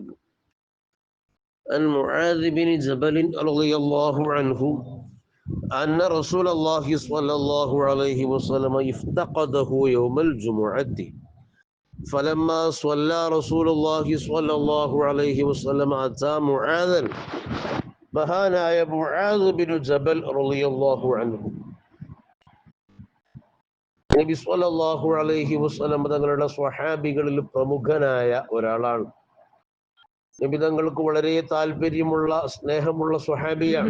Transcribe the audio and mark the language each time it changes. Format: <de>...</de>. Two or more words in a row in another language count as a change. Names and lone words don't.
<ar>عن معاذ بن جبل رضي الله عنه أن رسول الله صلى الله عليه وسلم افتقده يوم الجمعة، فلما صلى رسول الله صلى الله عليه وسلم أتى معاذا</ar> <ml>മഹാനായ മുആദ് ബിൻ ജബൽ</ml> <ar>رضي الله عنه النبي صلى الله عليه وسلم</ar> <ml>തങ്ങളുടെ സ്വഹാബികളിൽ പ്രമുഖനായ ഒരാളാണ്. നബി തങ്ങൾക്ക് വളരെ താല്പര്യമുള്ള സ്നേഹമുള്ള സ്വഹാബിയാണ്.</ml>